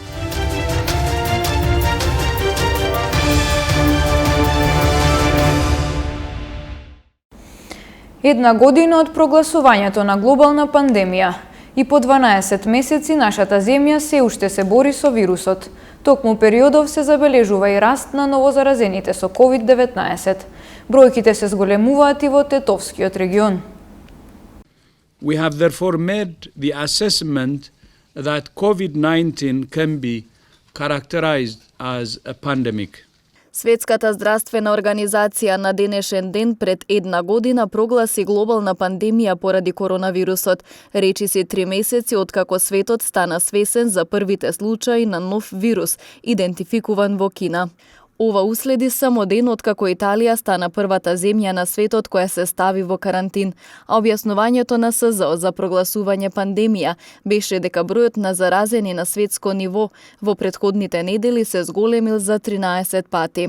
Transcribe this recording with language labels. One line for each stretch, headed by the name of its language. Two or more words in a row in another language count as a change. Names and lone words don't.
Macedonian: Една година од прогласувањето на глобална пандемија и по 12 месеци нашата земја се уште се бори со вирусот. Токму периодов се забележува и раст на новозаразените со COVID-19. Бројките се зголемуваат и во Тетовскиот регион.
English: We have therefore made the assessment that COVID-19 can be characterized as a pandemic.
Macedonian: Светската здравствена организација на денешен ден пред една година прогласи глобална пандемија поради коронавирусот. Речи се 3 месеци откако светот стана свесен за првите случаи на нов вирус, идентификуван во Кина. Ова уследи само ден откако Италија стана првата земја на светот која се стави во карантин, а објаснувањето на СЗО за прогласување пандемија беше дека бројот на заразени на светско ниво во претходните недели се зголемил за 13 пати.